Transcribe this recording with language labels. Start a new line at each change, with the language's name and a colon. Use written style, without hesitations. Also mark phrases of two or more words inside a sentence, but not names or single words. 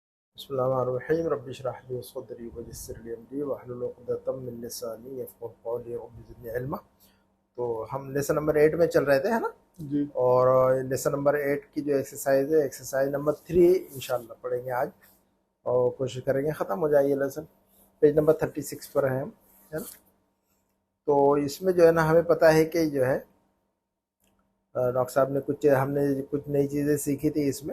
Arabic: بسم الله الرحمن الرحيم رب اشرح لي صدري ويسر لي أمري واحلل عقدة من لساني يفقهوا قولي رب زدني علما.
Hindi: तो हम
English: lesson number
Hindi: 8 में चल रहे थे, है ना। जी। और
English: lesson number
Hindi: 8 की जो एक्सरसाइज है,
English: exercise number
Hindi: 3 इंशाल्लाह पढ़ेंगे आज और कोशिश करेंगे ख़त्म हो जाए ये लेसन।
English: page number
Hindi: 36 पर हैं हम, है ना। तो इसमें जो है ना, हमें पता है कि जो है डॉक्टर साहब ने हमने कुछ नई चीज़ें सीखी थी इसमें।